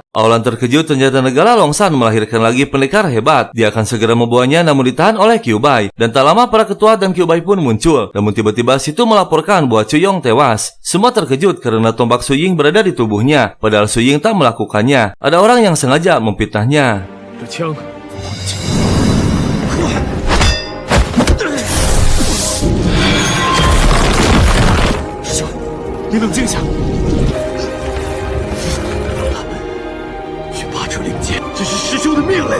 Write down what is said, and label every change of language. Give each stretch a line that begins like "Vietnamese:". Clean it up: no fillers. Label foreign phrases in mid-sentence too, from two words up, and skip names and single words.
Indonesian: Aolan terkejut ternyata negara Longsan melahirkan lagi pendekar hebat. Dia akan segera membawanya namun ditahan oleh Kyuubai. Dan tak lama para ketua dan Kyuubai pun muncul. Namun tiba-tiba situ melaporkan bahwa Chuyong tewas. Semua terkejut karena tombak Su Ying berada di tubuhnya. Padahal Su Ying tak melakukannya. Ada orang yang sengaja memfitnahnya.
Chinese: 你冷静一下。去把这令箭，这是师兄的命令。